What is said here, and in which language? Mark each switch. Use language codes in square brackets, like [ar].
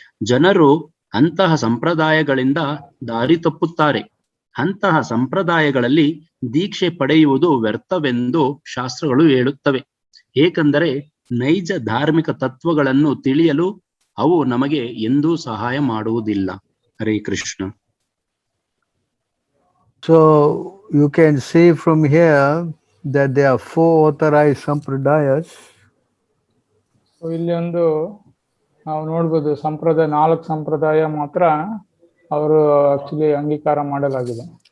[kn] ಜನರು ಅಂತಹ ಸಂಪ್ರದಾಯಗಳಿಂದ ದಾರಿ ತಪ್ಪುತ್ತಾರೆ. ಅಂತಹ ಸಂಪ್ರದಾಯಗಳಲ್ಲಿ ದೀಕ್ಷೆ ಪಡೆಯುವುದು ವ್ಯರ್ಥವೆಂದು ಶಾಸ್ತ್ರಗಳು ಹೇಳುತ್ತವೆ. ಏಕೆಂದರೆ ನೈಜ ಧಾರ್ಮಿಕ ತತ್ವಗಳನ್ನು ತಿಳಿಯಲು ಅವು ನಮಗೆ ಎಂದೂ ಸಹಾಯ ಮಾಡುವುದಿಲ್ಲ. Hare Krishna. [en] So you can see from here that there are 4 authorized sampradayas. [kn] So ಇಲ್ಲಿ ಒಂದು ನಾವು ನೋಡ್ಬೋದು, 4 ಸಂಪ್ರದಾಯ ಮಾತ್ರ ಅವರು ಆಕ್ಚುಲಿ ಅಂಗೀಕಾರ ಮಾಡಲಾಗಿದೆ.